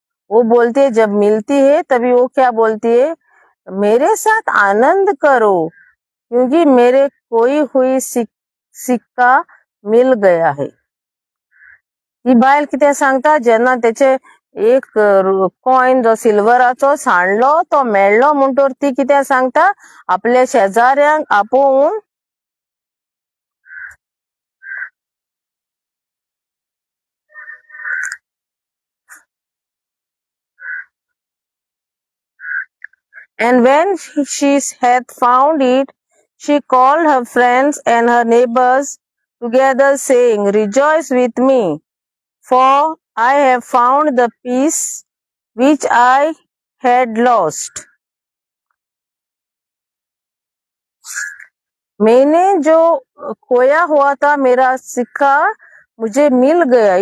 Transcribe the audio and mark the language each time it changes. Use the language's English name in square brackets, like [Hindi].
[Hindi] वो बोलती है, जब मिलती है तभी वो क्या बोलती है, मेरे साथ आनंद करो, क्योंकि मेरे कोई हुई सिक्का मिल गया है। [Konkani] ही बायल कितें सांगता, जेन्ना तेचे एक कॉइन जो सिल्वराचो सांडलो तो मेळ्ळो म्हणटोर ती कितें सांगता, आपल्या शेजाऱ्यांक आपोवन [English] And when she had found it, she called her friends and her neighbors together, saying, rejoice with me, for I have found the peace which I had lost. [Hindi] मैंने जो खोया हुआ था, मेरा सिक्का मुझे मिल गया।